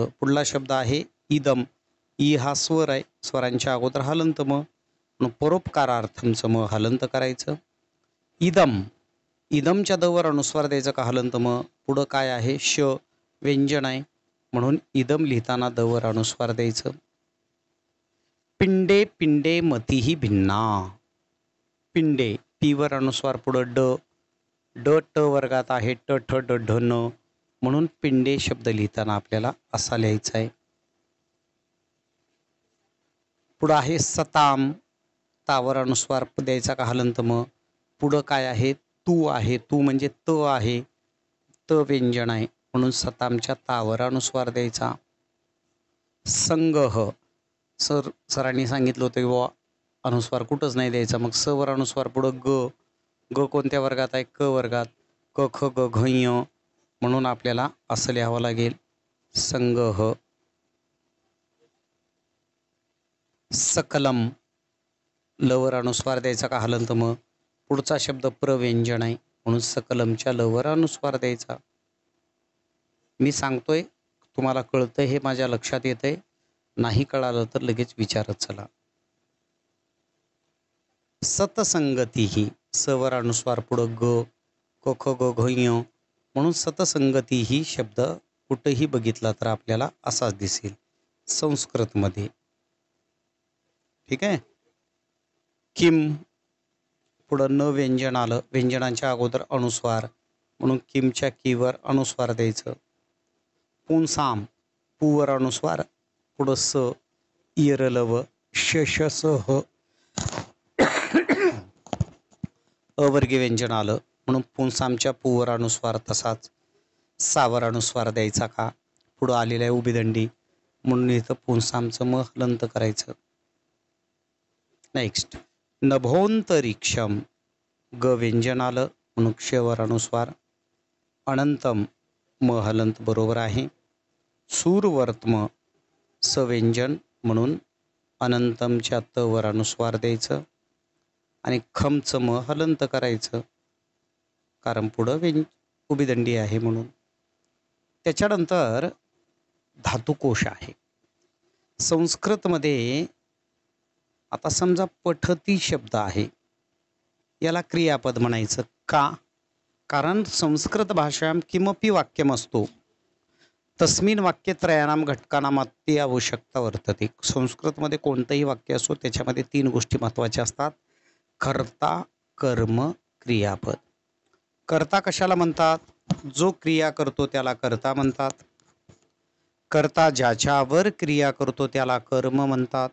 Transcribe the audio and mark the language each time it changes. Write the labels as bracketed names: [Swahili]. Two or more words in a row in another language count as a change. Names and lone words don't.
[Marathi] पुढला शब्द आहे इदम, ई हा स्वर आहे, स्वरांच्या अगोदर हलंत म म्हणून परोपकारार्थमचं म हलंत करायचं. इदम, इदमच्या द वर अनुस्वार द्यायचं का हलंत म. पुढं काय आहे? श व्यंजन आहे म्हणून इदम लिहिताना द वर अनुस्वार द्यायचं. [Sanskrit] पिंडे पिंडे मतीही भिन्ना, [Marathi] पिंडे पी वर अनुस्वार पुढं ड, ड ट वर्गात आहे, ट ठ ड ढ न म्हणून पिंडे शब्द लिहिताना आपल्याला असा लिहायचा आहे. पुढं आहे सताम, तावर अनुस्वार द्यायचा का हलंत म. पुढं काय आहे? तू आहे, तू म्हणजे त आहे, त व्यंजन आहे म्हणून सतामच्या तावर अनुस्वार द्यायचा. संगह, सरांनी सांगितलं होतं की बाबा अनुस्वार कुठंच नाही द्यायचा. मग स वर अनुस्वार पुढं ग, ग कोणत्या वर्गात आहे? क वर्गात, क ख ग घ ञ म्हणून आपल्याला असं लिहावं लागेल संगह. सकलम लवर अनुस्वार द्यायचा का हलंत म. पुढचा शब्द प्रव्यंजन आहे म्हणून सकलमच्या लवर अनुस्वार द्यायचा. मी सांगतोय तुम्हाला कळतंय हे माझ्या लक्षात येतंय, नाही कळालं तर लगेच विचारत चला. सतसंगती ही स वर अनुस्वार पुढं ग, क ख ग घ ञ म्हणून सतसंगती ही शब्द कुठंही बघितला तर आपल्याला असाच दिसेल संस्कृतमध्ये. ठीक आहे. किम पुढं न व्यंजन आलं, व्यंजनांच्या अगोदर अनुस्वार म्हणून किमच्या कीवर अनुस्वार द्यायचं. पुंसाम पुवर अनुस्वार पुढं स, इयरलव श ह अवर्गीय व्यंजन आलं म्हणून पुंसामच्या पुवर अनुस्वार तसाच सावर अनुस्वार द्यायचा का. पुढं आलेलं आहे उभिदंडी म्हणून इथं पुंसामचं म हलंत करायचं. नेक्स्ट नभोंतरिक्षम ग व्यंजन आलं म्हणून क्षवर अनुस्वार. अनंतम म हलंत बरोबर आहे. सूरवर्तम स व्यंजन म्हणून अनंतमच्या त वर अनुस्वार द्यायचं आणि खमचं म हलंत करायचं कारण पुढं उभिदंडी आहे म्हणून. त्याच्यानंतर धातुकोश आहे. संस्कृतमध्ये आता समजा पठती शब्द आहे, याला क्रियापद म्हणायचं का? [Sanskrit] कारण संस्कृत भाषायां किमपि वाक्यमस्तु तस्मिन् वाक्यत्रयाणां घटकानां अति आवश्यकता वर्तते. [Marathi] संस्कृतमध्ये कोणतंही वाक्य असो त्याच्यामध्ये 3 गोष्टी महत्त्वाच्या असतात: कर्ता, कर्म, क्रियापद. कर्ता कशाला म्हणतात? जो क्रिया करतो त्याला कर्ता म्हणतात. कर्ता ज्याच्यावर क्रिया करतो त्याला कर्म म्हणतात.